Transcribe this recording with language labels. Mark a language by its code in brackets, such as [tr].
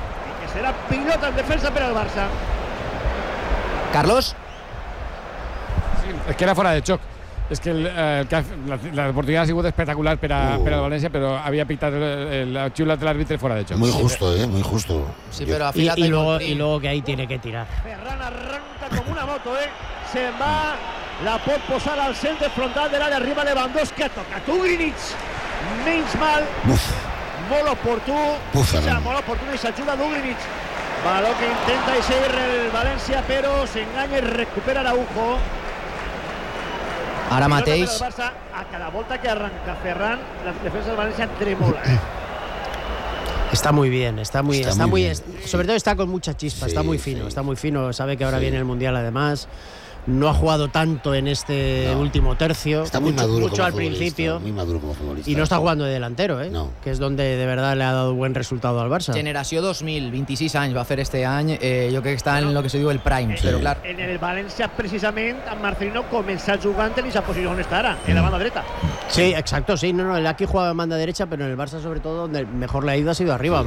[ca] I que serà pilota en defensa per al Barça. Carlos? Sí, és que era fora de xoc. És que la oportunitat ha sigut espectacular per a València, però havia pitat la xula de l'àrbitre fora de xoc. [es] Muy justo, sí, muy justo. Sí, [ca] però [es] y luego que ahí tiene que tirar. [ca] Ferran arranca com una moto, se'n va... La pot posar al centre frontal de l'àrea, arriba Lewandowski, ha tocat Ugrinic, menys mal, molt oportú, molt oportú i s'ajuda d'Ugrinic. Való que intenta eixir el València, però s'enganya i recupera Araujo. Ara mateix... Barça, a cada volta que arranca Ferran, la defensa del València tremola. [es] Está muy bien. Sobre todo está con mucha chispa, sí, está muy fino, sí. Está muy fino, sabe que ahora viene el Mundial además. No ha jugado tanto en este último tercio. Está muy maduro mucho al principio. Muy maduro como futbolista. Y no está jugando de delantero, ¿eh? No. Que es donde de verdad le ha dado buen resultado al Barça. [ca] Generació 2000, 26 anys va a fer este any. [es] Yo creo que está en lo que [ca] se diu [es] el prime. Sí. Pero claro. En el València, precisamente, Marcelino comenzó a jugar en esa posición está ahora, en la banda dreta. Sí, exacto, sí. No, el aquí jugaba en banda derecha, pero en el Barça, sobre todo, donde mejor le ha ido ha sido arriba, sí.